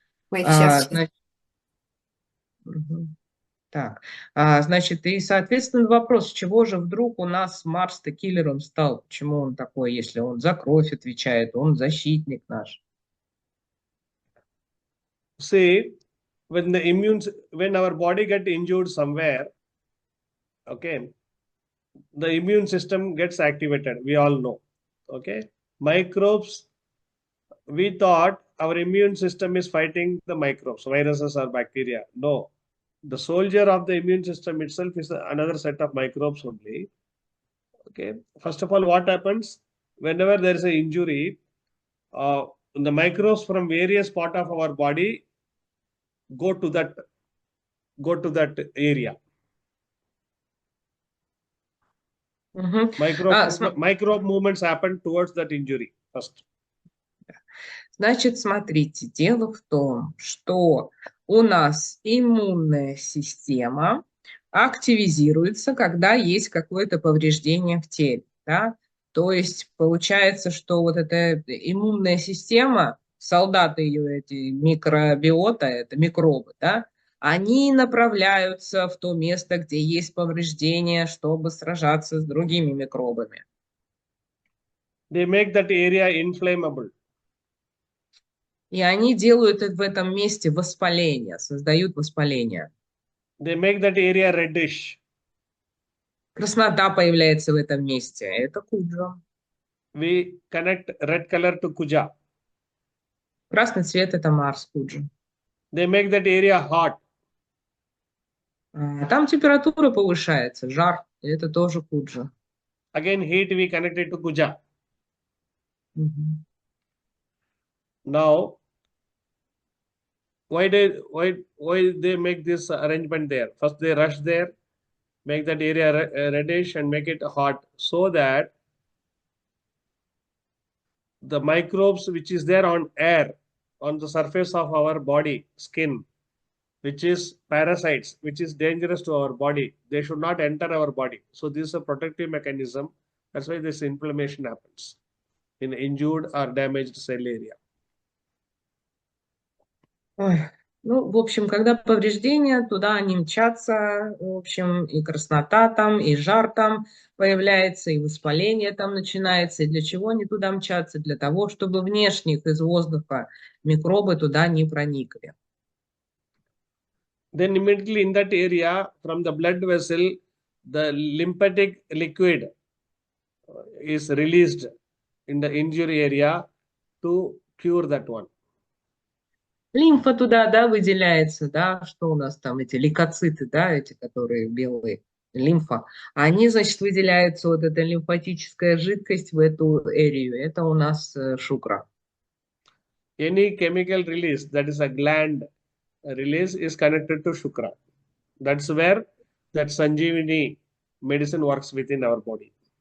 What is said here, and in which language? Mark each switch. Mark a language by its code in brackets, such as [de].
[ru] Значит, так, значит, и, соответственно, вопрос, с чего же вдруг у нас Марс-то киллером стал? Почему он такой, если он за кровь отвечает, он защитник наш? [en] See, when our body get injured somewhere, okay, the immune system gets activated. We all know. Okay, microbes. We thought our immune system is fighting the microbes, viruses or bacteria. No, the soldier of the immune system itself is another set of microbes only. Okay, first of all, what happens whenever there is an injury? The microbes from various part of our body go to that area. Microbe movements happen towards that injury first. [ru] Значит, смотрите, дело в том, что у нас иммунная система активизируется, когда есть какое-то повреждение в теле, да? То есть получается, что вот эта иммунная система, солдаты ее, эти микробиота, это микробы, да, они направляются в то место, где есть повреждение, чтобы сражаться с другими микробами. [en] They make that area inflammable. [ru] И они делают в этом месте воспаление, создают воспаление. [en] They make that area reddish. [ru] Краснота появляется в этом месте. Это куджа. [en] We connect red color to Kuja. [ru] Красный цвет – это Марс куджа. [en] They make that area hot. [ru] Там температура повышается, жар. Это тоже куджа. [en] Again, heat we connect it to Kuja. Now, why they make this arrangement there? First, they rush there. make that area reddish and make it hot, so that the microbes which is there on air, on the surface of our body, skin, which is parasites, which is dangerous to our body, they should not enter our body. So this is a protective mechanism. That's why this inflammation happens in injured or damaged cell area. [ru] Ой, ну, в общем, когда повреждения, туда они мчатся, в общем, и краснота там, и жар там появляется, и воспаление там начинается. И для чего они туда мчатся? Для того, чтобы внешних из воздуха микробы туда не проникли. [en] Then immediately in that area, from the blood vessel, the lymphatic liquid is released in the injury area to cure that one. [ru] Лимфа туда, да, выделяется, да, что у нас там, эти лейкоциты, да, эти, которые белые, лимфа, они, значит, выделяются, вот эта лимфатическая жидкость в эту эрию, это у нас шукра. [en] Any chemical release, that is a gland release, is connected to shukra. That's where that Sanjeevani medicine works within our body.